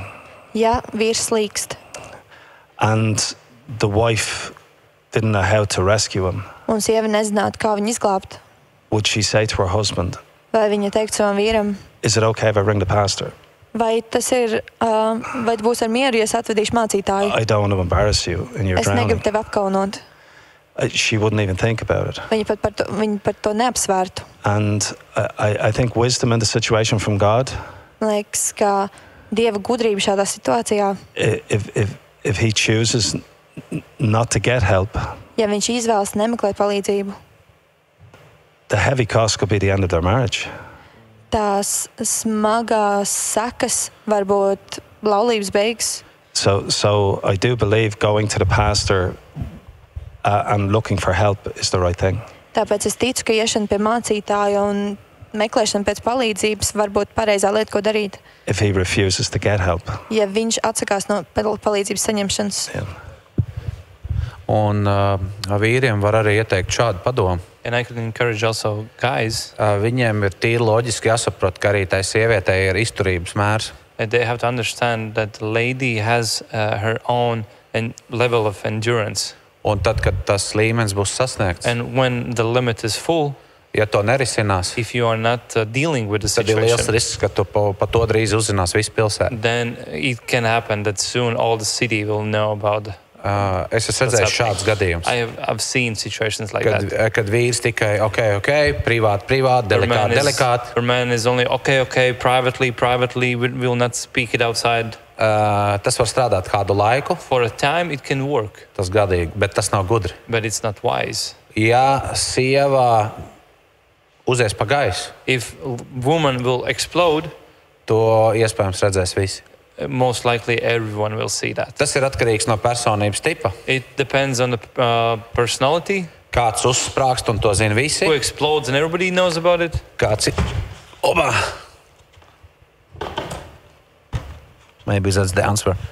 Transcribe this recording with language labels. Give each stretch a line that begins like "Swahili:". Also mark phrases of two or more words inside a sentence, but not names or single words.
Latvian: Ja vīrs slīkst
English: and the wife didn't know how to rescue him,
Latvian: un sieva nezinātu, kā viņu izglābt,
English: would she say to her husband,
Latvian: vai viņa teikt savam vīram,
English: is it okay if I ring the pastor?
Latvian: vai tas ir, vai būs ar mieru, ja es atvedīšu mācītāju?
English: I don't want to embarrass you in your
Latvian: Es
English: drowning.
Latvian: negribu tevi apkaunot.
English: She wouldn't even think about it.
Latvian: Viņa par to neapsvērtu.
English: And I think wisdom in the situation from God,
Latvian: Man liekas, ka Dieva gudrība šādā situācijā,
English: if he chooses not to get help,
Latvian: ja viņš izvēlas nemeklēt palīdzību,
English: the heavy cost could be the end of their marriage.
Latvian: tās smagās sekas var būt laulības beigas.
English: So I do believe going to the pastor and looking for help is the right thing.
Latvian: Tāpēc es ticu, ka iešana pie mācītāja un meklēšana pēc palīdzības var būt pareizā lieta, ko darīt.
English: If he refuses to get help.
Latvian: Ja viņš atsakās no palīdzības saņemšanas.
English: Yeah.
Latvian: Un vīriem var arī ieteikt šādu padomu.
English: And I could encourage also guys.
Latvian: Viņiem ir tīri loģiski jāsaprot, ka arī tai sievietei ir izturības mērs.
English: They have to understand that the lady has her own level of endurance.
Latvian: Un tad, kad tas līmenis būs sasniegts,
English: And when the limit is full,
Latvian: ja to nerisinās,
English: if you are not dealing with the
Latvian: tad ir liels
English: situation,
Latvian: risks, ka tu pa to drīz uzzinās visu pilsētu.
English: then it can happen that soon all the city will know about.
Latvian: Es esmu redzējis šādus gadījumus.
English: I've seen situations like
Latvian: Kad,
English: that.
Latvian: kad vīrs tikai ok, privāti, delikāti.
English: Your man is only okay, privately, we will not speak it outside.
Latvian: Tas var strādāt kādu laiku,
English: For a time, it can work,
Latvian: tas gadīgi, bet tas nav gudri.
English: but it's not wise.
Latvian: Ja sieva uzies pa gaisu,
English: If woman will explode,
Latvian: to iespējams redzēs visi.
English: most likely everyone will see that.
Latvian: Tas ir atkarīgs no personības tipa.
English: It depends on the personality.
Latvian: Kāds uzsprāgst un to zina visi.
English: Who explodes and everybody knows about it.
Latvian: Kāds ir?
English: Oba! Maybe that's the answer.